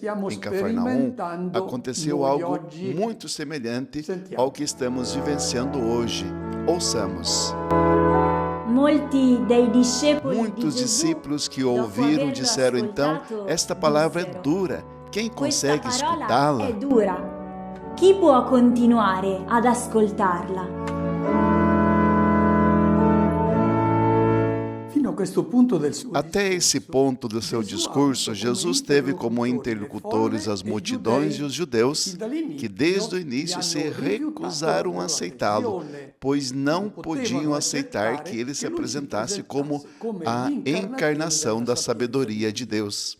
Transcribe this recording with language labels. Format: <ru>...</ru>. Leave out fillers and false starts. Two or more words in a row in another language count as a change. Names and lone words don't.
<pt>Em Cafarnaum, aconteceu algo muito semelhante ao que estamos vivenciando hoje. Ouçamos. Muitos discípulos que ouviram disseram então: esta palavra é dura, quem consegue escutá-la?</pt> <it>Chi può continuare ad ascoltarla?</it> <pt>Até esse ponto do seu discurso, Jesus teve como interlocutores as multidões e os judeus, que desde o início se recusaram a aceitá-lo, pois não podiam aceitar que ele se apresentasse como a encarnação da sabedoria de Deus.</pt>